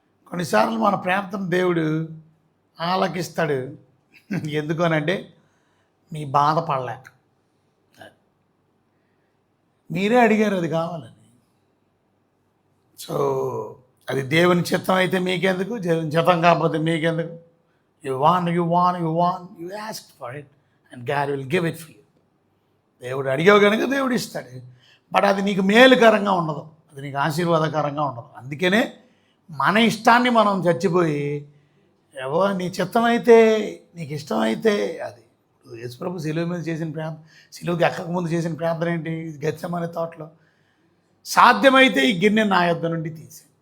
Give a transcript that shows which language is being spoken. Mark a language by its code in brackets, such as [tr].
[te] కొన్నిసార్లు మన ప్రార్థన దేవుడు ఆలకిస్తాడు. ఎందుకనంటే మీ బాధపడలేక, మీరే అడిగారు అది కావాలని. సో అది దేవుని చిత్తం అయితే మీకెందుకు, దేవుని చిత్తం కాకపోతే మీకెందుకు. [en] You want, you asked for it and God will give it for you. [te] దేవుడు అడిగావు కనుక దేవుడు ఇస్తాడు. బట్ అది నీకు మేలుకరంగా ఉండదు, అది నీకు ఆశీర్వాదకరంగా ఉండదు. అందుకనే మన ఇష్టాన్ని మనం చచ్చిపోయి, ఏవో నీ చిత్తమైతే నీకు ఇష్టమైతే, అది యేసుప్రభు సిలువ మీద చేసిన ప్రార్థన, సిలువకి ఎక్కక ముందు చేసిన ప్రార్థన ఏంటి? గెత్సెమనే తోటలో, సాధ్యమైతే ఈ గిన్నె నా యొద్ద నుండి తీసి,